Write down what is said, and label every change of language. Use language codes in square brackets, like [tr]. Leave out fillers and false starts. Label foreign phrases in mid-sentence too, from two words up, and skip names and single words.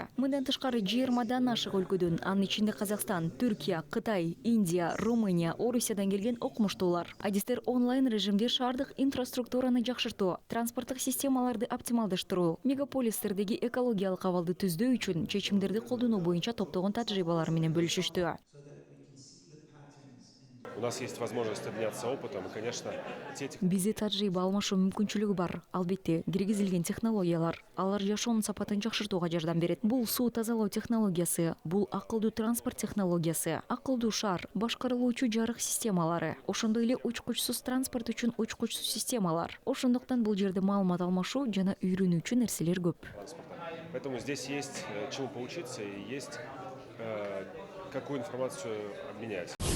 [ky] Мындан тышкары 20 ашык өлкөдөн, анын ичинде Казакстан, Түркия, Кытай, Индия, Румыния, Орусиядан келген окумуштуулар адистер онлайн режимде шаардык инфраструктураны жакшыртуу, транспорттук системаларды оптималдаштыруу, мегаполистердеги экологиялык абалды түздөө үчүн чечимдерди колдонуу боюнча топтогон тажрыйбалары менен бөлүшүштү. [ru] У нас есть возможность обменяться опытом, и, конечно, [ky] Бизде тажрыйба алмашуу мүмкүнчүлүгү бар. Албетте, киргизилген технологиялар, алар жашоонун сапатын жакшыртууга жардам берет. Бул суу тазалоо технологиясы, бул акылдуу транспорт технологиясы, акылдуу шаар, башкарылуучу жарык системалары, ошондой эле учкучсуз транспорт үчүн учкучсуз системалар. Ошондуктан бул жерде маалымат алмашуу жана үйрөнүүчү нерселер көп. [ru] Поэтому здесь есть чему поучиться и есть какую информацию обменять.